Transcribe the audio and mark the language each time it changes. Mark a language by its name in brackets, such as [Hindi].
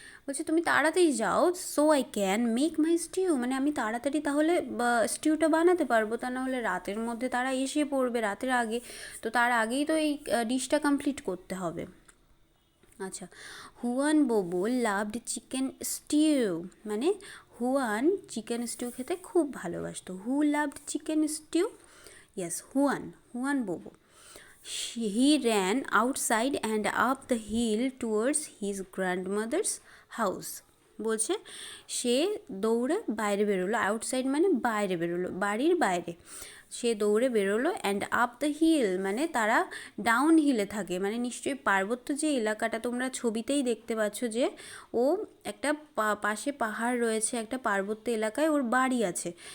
[Bangla] বলছে তুমি তাড়াতাড়ি যাও, [English] so I can make my stew, [Bangla] মানে আমি তাড়াতাড়ি তাহলে স্টিউটা বানাতে পারবো, তা না হলে রাতের মধ্যে তারা এসে পড়বে, রাতের আগে, তো তার আগেই তো এই ডিশটা কমপ্লিট করতে হবে। আচ্ছা, [English] Juan Bobo loved chicken stew, [Bangla] মানে হুয়ান চিকেন স্টিউ খেতে খুব ভালোবাসতো। [English] Who loved chicken stew? Yes, Juan Bobo. He ran outside and up the hill towards his grandmother's house. [Bangla] বলছে সে দৌড়ে বাইরে বেরোলো, আউটসাইড মানে বাইরে বেরোলো, বাড়ির বাইরে সে দৌড়ে বেরোলো, [English] and up the hill [Bangla] মানে তারা ডাউন হিলে থাকে, মানে নিশ্চয়ই পার্বত্য যে এলাকাটা তোমরা ছবিতেই দেখতে পাচ্ছ যে ও একটা পাশে পাহাড় রয়েছে, একটা পার্বত্য এলাকায় ওর বাড়ি আছে।